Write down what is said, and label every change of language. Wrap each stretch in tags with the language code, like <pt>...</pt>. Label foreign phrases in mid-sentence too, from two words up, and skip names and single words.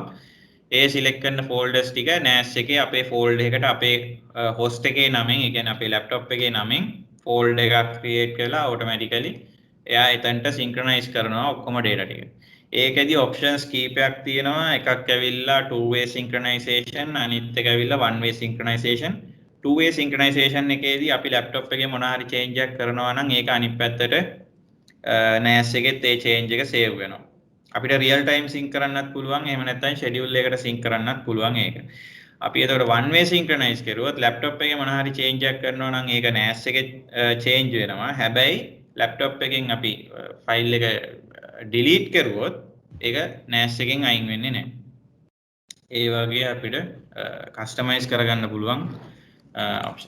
<si>ඒ සිලෙක්ට් කරන ෆෝල්ඩර්ස් ටික NAS එකේ අපේ ෆෝල්ඩර් එකට අපේ host එකේ නමෙන්, ඒ කියන්නේ අපේ laptop එකේ නමෙන් ෆෝල්ඩර් එකක් ක්‍රියේට් කරලා automatically එයා එතනට synchronize කරනවා ඔක්කොම data ටික. ඒකෙදි options කීපයක් තියෙනවා. එකක් ඇවිල්ලා</si> <en>two way synchronization,</en> <si>අනිත් එක ඇවිල්ලා</si> <en>one way synchronization. two way synchronization</en> <si>එකේදී අපි laptop එකේ මොනවා හරි change එකක් කරනවා නම් ඒක අනිත් පැත්තට NAS එකෙත් ඒ change එක save වෙනවා. අපිට</si> <en>real time sync</en> <si>කරන්නත් පුළුවන්. එහෙම නැත්නම් schedule එකකට sync කරන්නත් පුළුවන් ඒක. අපි එතකොට</si> <en>one way synchronize</en> <si>කරුවොත් laptop එකේ මොනවා හරි change එකක් කරනවා නම් ඒක NAS එකේ change වෙනවා. හැබැයි laptop එකෙන් අපි file එක delete කරුවොත් ඒක NAS එකෙන් අයින් වෙන්නේ නැහැ. ඒ වගේ අපිට customize කරගන්න පුළුවන් option.</si>